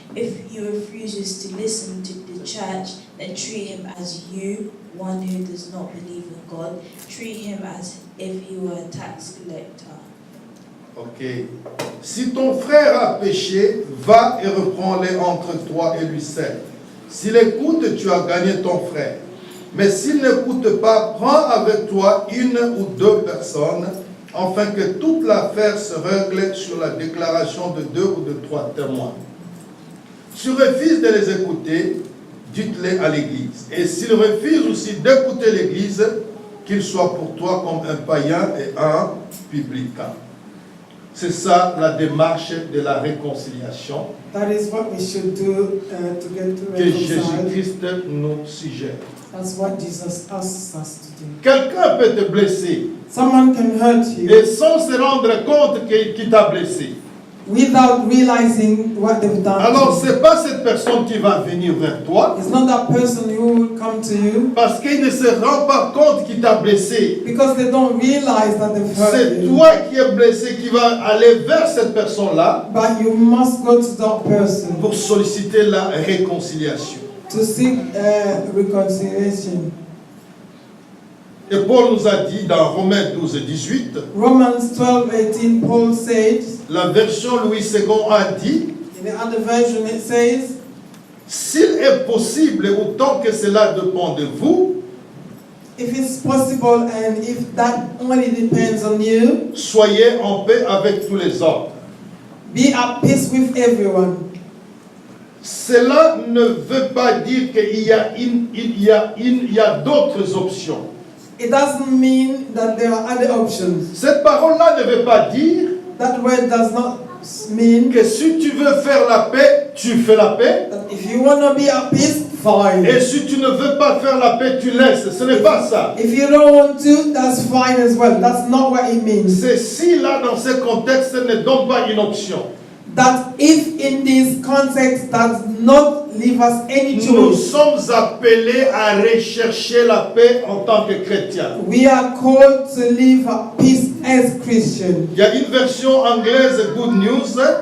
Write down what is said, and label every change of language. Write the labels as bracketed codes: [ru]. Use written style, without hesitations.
[en] If he refuses to listen to the church, then treat him as one who does not believe in God. Treat him as if he were a tax collector. Ok. [fr] Si ton frère a péché, va et reprends-le entre toi et lui seul. S'il écoute, tu as gagné ton frère. Mais s'il n'écoute pas, prends avec toi 1 ou 2 personnes, afin que toute l'affaire se règle sur la déclaration de 2 ou de 3 témoins. Si refuse de les écouter, dites-les à l'Église. Et s'il refuse aussi d'écouter l'Église, qu'il soit pour toi comme un païen et un publicain. C'est ça la démarche de la réconciliation [en] That is what we should do to get to [fr] que [en] reconcile. [fr] Jésus-Christ nous suggère. [en] That's what Jesus asks us to do. [fr] Quelqu'un peut te blesser [en] Someone can hurt you [fr] et sans se rendre compte qu'il t'a blessé. [en] without realizing what they've done. [fr] Alors, [en] to [fr] ce n'est pas cette personne qui va venir vers toi [en] you. It's not that person who will come to you [fr] parce qu'il ne se rend pas compte qu'il t'a blessé. [en] because they don't realize that they've hurt [fr] C'est [en] you. [fr] toi qui es blessé qui va aller vers cette personne-là [en] But you must go to that person [fr] pour solliciter la réconciliation. [en] to seek reconciliation. [fr] Et Paul nous a dit dans Romains 12, 18, [en] Romans 12:18, Paul said, [fr] la version Louis II a dit, [en] in the other version it says, [fr] s'il est possible, autant que cela dépend de vous, [en] if it's possible and if that only depends on you, [fr] soyez en paix avec tous les autres. [en] be at peace with everyone. [fr] Cela ne veut pas dire qu'il y a d'autres options. [en] It doesn't mean that there are other options. [fr] Cette parole-là ne veut pas dire [en] That word does not mean [fr] que si tu veux faire la paix, tu fais la paix. [en] that if you want to be at peace, fine. [fr] Et si tu ne veux pas faire la paix, tu laisses. Ce n'est pas ça. [en] If you don't want to, that's fine as well. That's not what it means. [fr] Ceci là, dans ce contexte, ne donne pas une option. [en] That if in this context does not leave us any [fr] Nous [en] choice. [fr] sommes appelés à rechercher la paix en tant que chrétiens. [en] We are called to live at peace as Christians. [fr] Il y a une version anglaise, Good News.